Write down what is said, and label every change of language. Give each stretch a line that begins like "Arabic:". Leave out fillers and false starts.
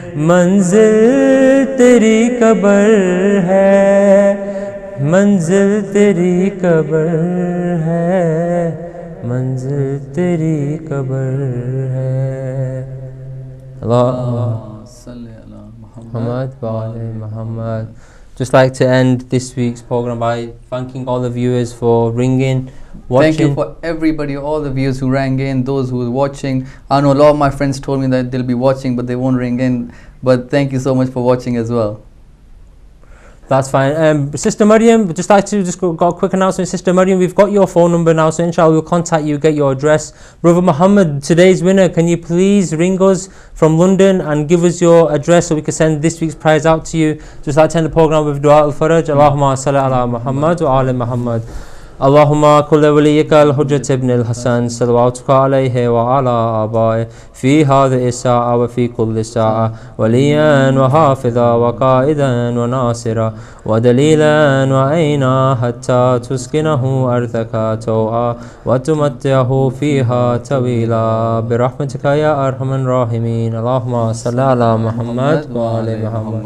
Urdu: منزل تیری قبر ہے، منزل تیری قبر ہے، منزل تیری قبر ہے۔
Arabic: اللہم صلی علی محمد وعلی محمد.
English: Just like to end this week's program by thanking all the viewers for ringing, watching. Thank you for everybody, all the viewers who rang in, those who were watching. I know a lot of my friends told me that they'll be watching but they won't ring in, but thank you so much for watching as well. That's fine. Sister Maryam, just like to got a quick announcement. Sister Maryam, we've got your phone number now, so inshallah we'll contact you, get your address. Brother Muhammad, today's winner, can you please ring us from London and give us your address so we can send this week's prize out to you? Just like to end the program with Dua al-Faraj.
Arabic: Allahumma salli ala Muhammad wa ala Muhammad. اللهم كل وليك الحجة ابن الحسن صلواتك عليه وعلى آبائه في هذه الساعة وفي كل ساعة وليا وحافظا وقائدا وناصرا ودليلا وعينا حتى تسكنه أرضك طوعا وتمتعه فيها طويلا برحمتك يا أرحم الراحمين. اللهم صل على محمد وعلى محمد.